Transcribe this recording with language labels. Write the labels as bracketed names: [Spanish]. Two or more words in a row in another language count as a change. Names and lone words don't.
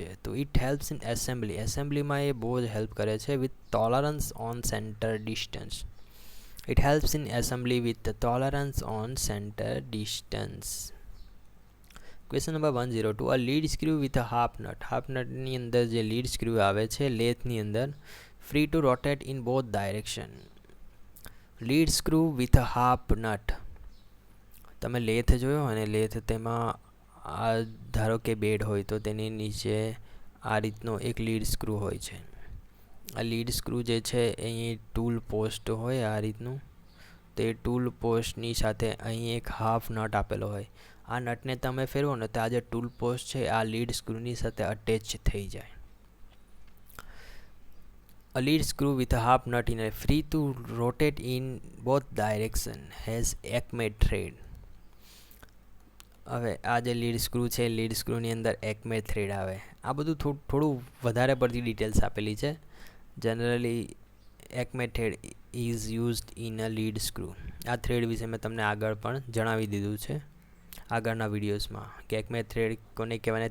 [English] તો it helps in assemblyમાં [Gujarati] એ બહુ જ હેલ્પ કરે છે [English] with tolerance on centre distance. it helps in assembly with tolerance on centre distance. [Gujarati] ક્વેશ્ચન નંબર 102 આ [English] lead screw with a half nutની [Gujarati] અંદર જે [English] lead screw [Gujarati] આવે છે લેથની અંદર [English] free to rotate in both direction. lead screw with a half nut. [Gujarati] તમે લેથ જોયો અને લેથ તેમાં આ ધારો કે બેડ હોય તો તેની નીચે આ રીતનો એક [English] lead screw [Gujarati] હોય છે. આ [English] lead screw [Gujarati] જે છે અહીં [English] tool post [Gujarati] હોય આ રીતનું, તે [English] tool postની [Gujarati] સાથે અહીં એક [English] half nut [Gujarati] આપેલો હોય. આ નટને તમે ફેરવો ને તો આ જે [English] tool post [Gujarati] છે આ [English] lead screwની [Gujarati] સાથે અટેચ થઈ જાય. [English] A lead screw with a half nut in a free to rotate in both direction has Acme thread. [Gujarati] હવે આ જે [English] lead screw [Gujarati] છે [English] lead screwની [Gujarati] અંદર [English] Acme thread [Gujarati] આવે. આ બધું થોડું વધારે પડતી ડિટેલ્સ આપેલી છે. [English] generally Acme thread is used in a lead screw. [Gujarati] આ થ્રેડ વિશે મેં તમને આગળ પણ જણાવી દીધું છે આગળના વિડીયોઝમાં કે [English] Acme thread [Gujarati] કોને કહેવાય.